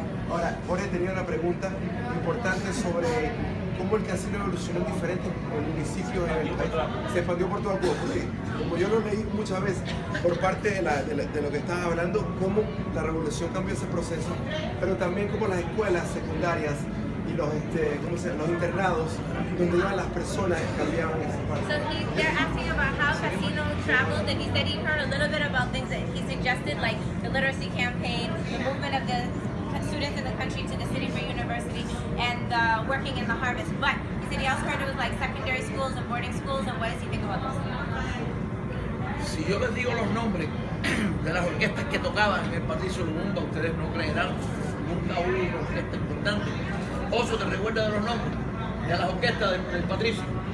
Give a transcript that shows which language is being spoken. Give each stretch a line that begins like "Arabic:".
Spanish: Ahora, Jorge tenía una pregunta importante sobre cómo el casino evolucionó en diferentes municipios en el país. Se expandió por toda Cuba, porque como yo lo leí muchas veces por parte de lo que estabas hablando, cómo la revolución cambió ese proceso, pero también como las escuelas secundarias y los internados donde iban las personas cambiaban esa parte.
English: So they're asking about how Casino traveled, and he said he heard a little bit about things that he suggested, like the literacy campaign, the movement of the students in the country to the city for university, and working in the harvest. But he said he also heard it was like secondary schools and boarding schools, and what does he think about this?
Spanish: Si yo les digo los nombres de las orquestas que tocaban en el Patricio Lumumba, ustedes no creerán. Nunca hubo una orquesta importante. Oso, ¿te recuerdas de los nombres de las orquestas del Patricio?